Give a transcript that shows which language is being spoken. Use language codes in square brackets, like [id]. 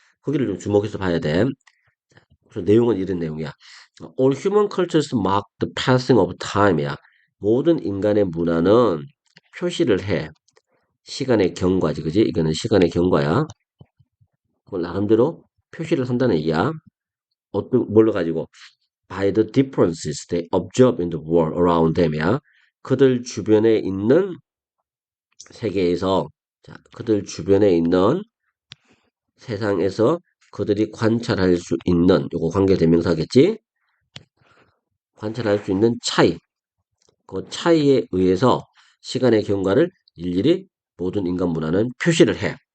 [ko] 거기를 좀 주목해서 봐야 돼. 그래서 내용은 이런 내용이야. [en] All human cultures mark the passing of time이야. [ko] 모든 인간의 문화는 표시를 해. 시간의 경과지, 그지? 이거는 시간의 경과야. 그걸 나름대로 표시를 한다는 얘기야. 뭘로 가지고? [en] By the differences they observe in the world around them이야. [ko] 그들 주변에 있는 세계에서, 자, 그들 주변에 있는 세상에서 그들이 관찰할 수 있는, 요거 관계대명사겠지? 관찰할 수 있는 차이. 그 차이에 의해서 시간의 경과를 일일이 모든 인간 문화는 표시를 해.